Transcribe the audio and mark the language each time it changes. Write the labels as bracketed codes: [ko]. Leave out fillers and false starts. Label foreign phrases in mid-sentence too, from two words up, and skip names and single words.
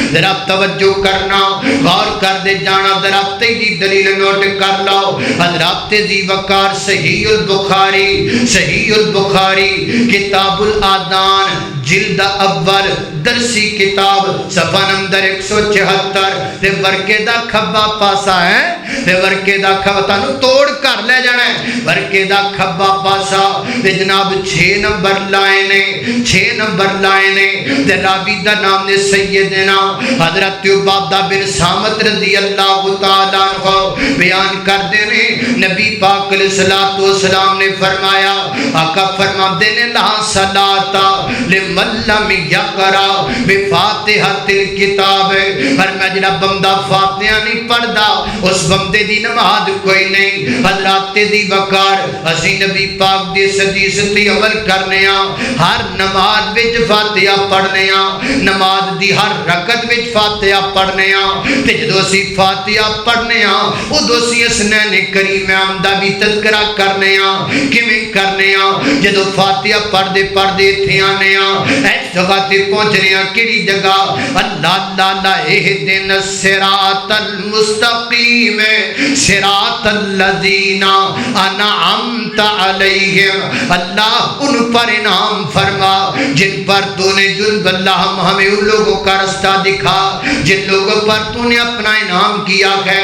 [pa] ذرا توجہ کرنا, غور کر دے جانا, ذرا تیجی دلیل نوٹ کر لاؤ. حضرات ذی وقار صحیح البخاری کتاب الادان جلد اول درسی کتاب صفحہ نمبر 176 تے ورکے دا کھبا پاسا ہے, تے ورکے دا کھبا تانوں توڑ کر لے جانا ہے. ورکے دا کھبا پاسا تے جناب 6 نمبر لائے نے تے راوی دا نام نے سیدنا حضرت عبادہ بن صامت [ar] رضی اللہ تعالیٰ عنہ [pa] بیان کر دینے. نبی پاک [ar] علیہ السلام [pa] نے فرمایا, آقا فرما دینے [ar] لا صلاة لمن لم یقرأ بفاتحۃ الکتاب. [pa] فرمایا جڑا بندہ فاتحہ نہیں پڑھدا اس بندے دی نماز کوئی نہیں. حضرات دی وقار اسی نبی پاک دی حدیث تے عمل کرنے ہاں, ہر نماز وچ فاتحہ پڑھنے ہاں, نماز دی ہر رکعت وچ فاتحہ پڑھنے ہاں. تے جدوں اسی فاتحہ پڑھنے ہاں اودوں اسی حسنین کریم دا بھی تذکرہ کرنے ہاں. کیویں کرنے ہاں؟ جدوں فاتحہ پڑھدے ایتھے آنے ہاں, اس جگہ تے پہنچنے ہاں. کیڑی جگہ؟ [ar] اللہ لا اہدنا الصراط المستقیم صراط الذین انعمت علیہم. [ur] اللہ ان پر انعام فرما جن پر تو نے اللہ ہمیں ان لوگوں کا رستہ دکھا جن لوگوں پر تو نے اپنا انعام کیا ہے.